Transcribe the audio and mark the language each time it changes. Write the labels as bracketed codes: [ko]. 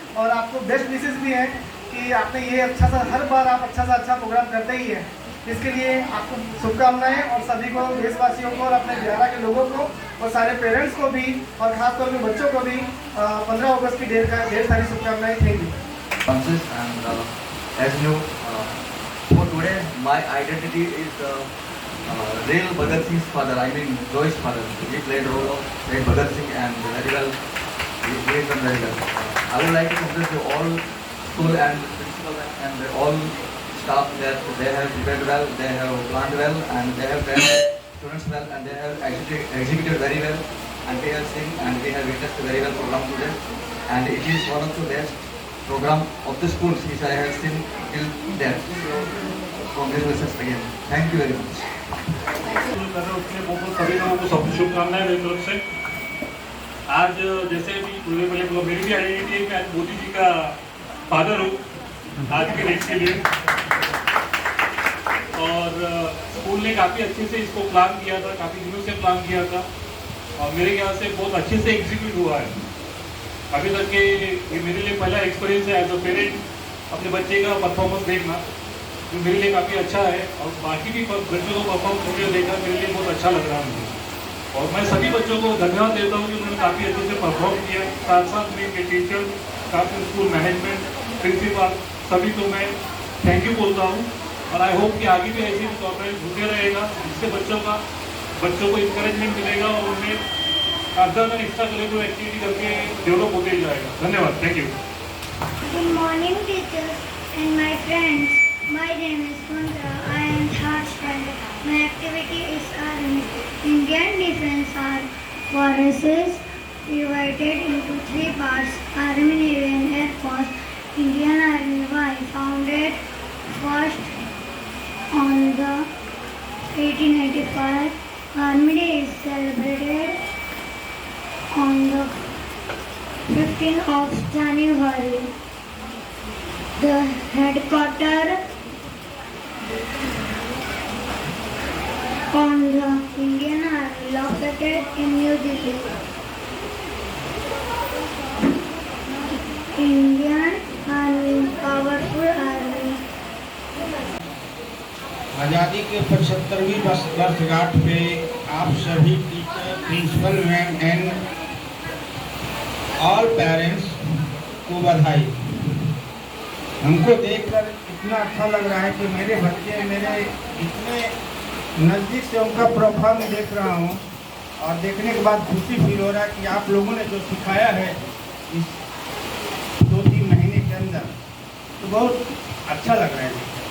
[hi] और आपको बेस्ट विशेष भी है कि आपने ये अच्छा सा, हर बार आप अच्छा प्रोग्राम करते ही है। इसके लिए आपको शुभकामनाएं और सभी को, देशवासियों को और अपने बिहार के लोगों को और सारे पेरेंट्स को भी और खासतौर पे बच्चों को भी 15 अगस्त की ढेर सारी शुभकामनाएं। [en] Thank you. And as you for today, my identity is real Bhagat Singh's father. I mean Joy's father. He played role of played Bhagat Singh and very well. He played them very well. I would like to congratulate to all school and principal and all staff that they have prepared well, they have planned well, and they have trained students well, and they have executed very well, and we have seen and we have witnessed very well program today, and it is one of the best program of the schools which I have seen till date. So congratulations again. Thank you very much. [hi] उसके बहुत सभी लोगों को सब शुभकामनाएं मेरी तरफ से। आज जैसे भी मेरी भी आइडेंटिटी है, मैं मोदी जी का फादर हूँ आज के डेट के लिए, और स्कूल ने काफ़ी अच्छे से इसको प्लान किया था, काफ़ी दिनों से प्लान किया था, और मेरे ख्याल से बहुत अच्छे से एग्जीक्यूट हुआ है। अभी तक के ये मेरे लिए पहला एक्सपीरियंस है एज अ पेरेंट अपने बच्चे का परफॉर्मेंस देखना, जो मेरे लिए काफ़ी अच्छा है, और बाकी भी बच्चों को परफॉर्म करके देखा मेरे लिए बहुत अच्छा लग रहा है मुझे। और मैं सभी बच्चों को धन्यवाद देता हूँ कि उन्होंने काफ़ी अच्छे से परफॉर्म किया। साथ साथ में इनके टीचर, साथ में स्कूल मैनेजमेंट, प्रिंसिपल, सभी को मैं थैंक यू बोलता हूँ। और [en] I hope [hi] कि आगे भी ऐसी कॉपरेट होते रहेगा, जिससे बच्चों को इंकरेजमेंट मिलेगा और उन्हें अदर में एक्स्ट्रा करिकुलर एक्टिविटी करके डेवलप होते ही जाएगा। धन्यवाद, [en] Thank you. Good morning, teachers and my friends. My name is Kundra. I am third standard. My activity is Army. Indian Defence Forces divided into three parts: Army, Navy, and Air Force. Indian Army was founded first on the 1895. Army Day is celebrated on the 15th of January. The headquarters on the Indian Army located in New Delhi. Indian Army, powerful army. [hi] आज़ादी के 75वीं वर्षगांठ पे आप सभी teacher, principal ma'am and all parents को बधाई। हमको देखकर इतना अच्छा लग रहा है कि मेरे बच्चे मेरे इतने नज़दीक से उनका प्रोफार्म देख रहा हूँ और देखने के बाद खुशी फील हो रहा है कि आप लोगों ने जो सिखाया है इस 2-3 महीने के अंदर, तो बहुत अच्छा लग रहा है।